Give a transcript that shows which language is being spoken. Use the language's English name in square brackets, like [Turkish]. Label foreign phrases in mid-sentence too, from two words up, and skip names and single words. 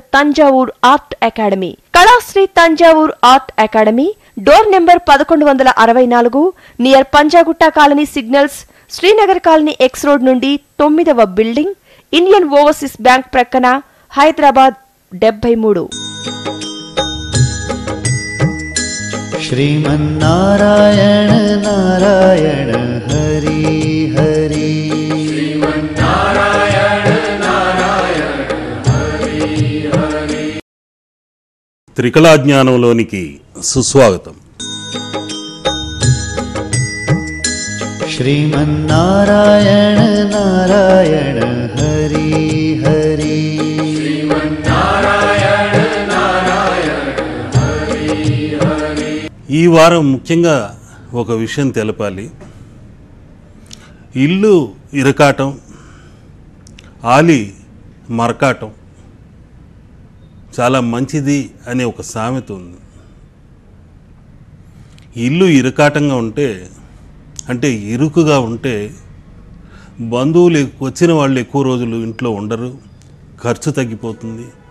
[Telugu] తంజావూర్ ఆర్ట్ అకాడమీ, కళాశ్రీ తంజావూర్ ఆర్ట్ అకాడమీ, [English] door number [Telugu] 1164, నియర్ పంజాగుట్ట కాలనీ సిగ్నల్స్, శ్రీనగర్ కాలనీ [English] X road [Telugu] నుండి 9వ బిల్డింగ్, ఇండియన్ ఓవర్సీస్ బ్యాంక్ ప్రక్కన, హైదరాబాద్ 73. [Sanskrit] श्रीमन्नारायण नारायण हरि हरि, श्रीमन्नारायण नारायण हरि हरि. [Telugu] త్రికళాజ్ఞానంలోనికి సుస్వాగతం. [Sanskrit] श्रीमन्नारायण नारायण हरि हरि, श्रीमन्नारायण नारायण हरि हरि. [Telugu] ఈ వారం ముఖ్యంగా ఒక విషయం తెలపాలి. ఇల్లు ఇరకాటం, ఆలి మరకాటం చాలా మంచిది అనే ఒక సామెత ఉంది. ఇల్లు ఇరకాటంగా ఉంటే, అంటే ఇరుకుగా ఉంటే, బంధువులు వచ్చిన వాళ్ళు ఎక్కువ రోజులు ఇంట్లో ఉండరు, ఖర్చు తగ్గిపోతుంది.